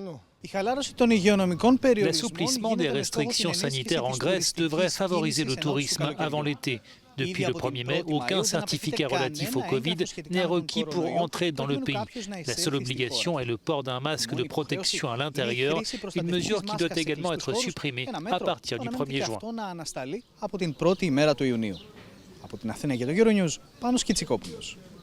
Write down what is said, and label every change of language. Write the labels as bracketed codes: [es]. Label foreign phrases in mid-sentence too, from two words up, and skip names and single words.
[fr] L'assouplissement des restrictions sanitaires en Grèce devrait favoriser le tourisme avant l'été. Depuis le 1er mai, aucun certificat relatif au Covid n'est requis pour entrer dans le pays. La seule obligation est le port d'un masque de protection à l'intérieur, une mesure qui doit également être supprimée à partir du 1er juin. [el] Από την 1η μέρα του Ιουνίου. Από την Αθήνα για το Euronews, Πάνος Κιτσικόπουλος.